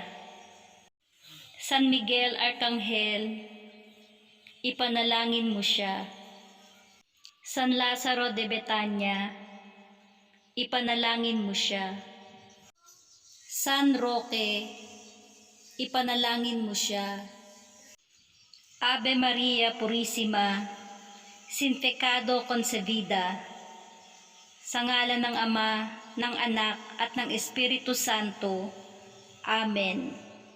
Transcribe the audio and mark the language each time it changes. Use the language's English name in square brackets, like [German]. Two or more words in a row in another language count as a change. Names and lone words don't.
[Filipino] San Miguel Arcangel, ipanalangin mo siya. San Lazaro de Betania, ipanalangin mo siya. San Roque, ipanalangin mo siya. [Spanish] Ave Maria Purísima, sin pecado concebida, [Filipino] sa ngalan ng Ama, ng Anak, at ng Espiritu Santo. Amen.